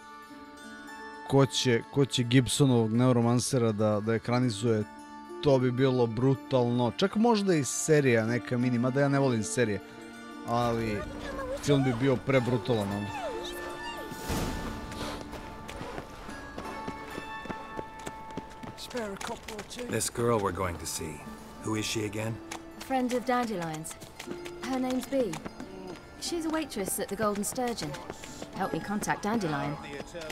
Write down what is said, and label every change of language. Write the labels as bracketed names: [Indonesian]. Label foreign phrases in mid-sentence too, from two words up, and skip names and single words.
[Serbian] Ko će Gibsonovog Neuromancera da ekranizuje, to bi bilo brutalno. Čak možda i serija neka mini, mada ja ne volim serije, ali film bi bio prebrutalan, ono. [English] This girl we're going to see. Who is she again? A friend of Dandelion's. Her name's Bee. She's a waitress at the Golden Sturgeon. Helped me contact Dandelion.